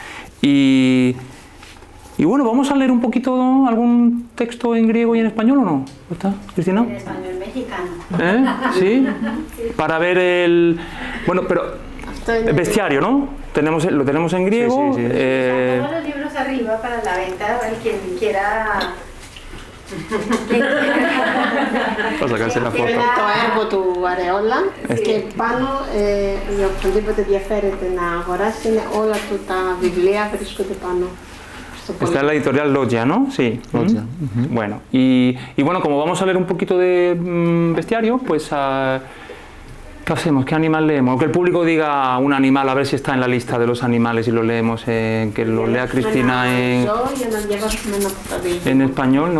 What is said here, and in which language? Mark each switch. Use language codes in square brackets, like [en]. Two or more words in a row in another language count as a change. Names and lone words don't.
[es] Y bueno, vamos a leer un poquito algún texto en griego y en español, ¿o no? ¿Está, Cristina? En español mexicano. ¿Sí? Para ver el... Bueno, pero... El bestiario, ¿no? Lo tenemos en griego. Sí. Todos los libros arriba para la venta, quien quiera [el] Πώς θα κάνεις ένα φώτο. Είναι το έργο του Αρεόλα και πάνω, για οποιονδήποτε ενδιαφέρεται να αγοράσει, είναι όλα του τα βιβλία βρίσκονται πάνω. [es] Está en la editorial Loggia, ¿no? Sí. Loggia. Bueno, y bueno, como vamos a leer un poquito de bestiario, pues ¿qué hacemos? ¿Qué animal leemos? Aunque el público diga un animal, a ver si está en la lista de los animales y lo leemos, que lo lea Cristina en español, ¿no?